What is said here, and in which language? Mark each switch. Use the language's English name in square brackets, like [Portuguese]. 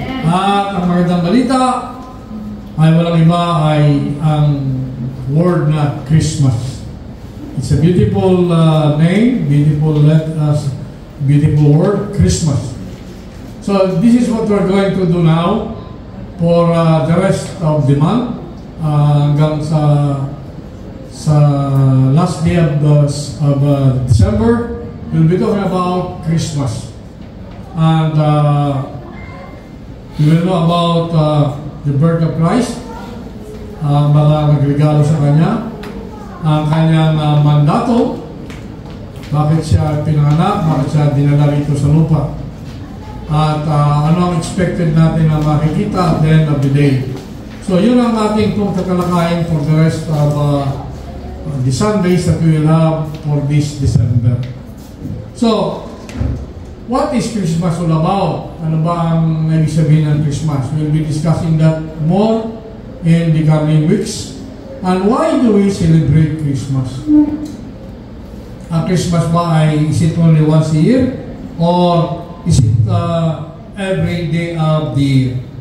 [Filipino] At ang magandang balita ay walang iba ay ang word na Christmas. [English] It's a beautiful name, beautiful beautiful word, Christmas. So this is what we're going to do now for the rest of the month [Filipino] hanggang sa [English] last day of December. We'll be talking about Christmas, and we will know about the birth of Christ, [Filipino] mga nagregalo sa Kanya, ang Kanyang mandato, bakit siya pinanganak, bakit siya dinala rito sa lupa, at ano ang expected natin na makikita [English] at the end of the day. [Filipino] So yun ang ating pong tatalakayin [English] for the rest of the Sundays that we will have for this December. So, what is Christmas all about? [Filipino] Ano ba ang ibig sabihin ng Christmas? [English] We'll be discussing that more in the coming weeks. And why do we celebrate Christmas? [Filipino] Ang Christmas ba [English] is it only once a year? Or is it every day of the year?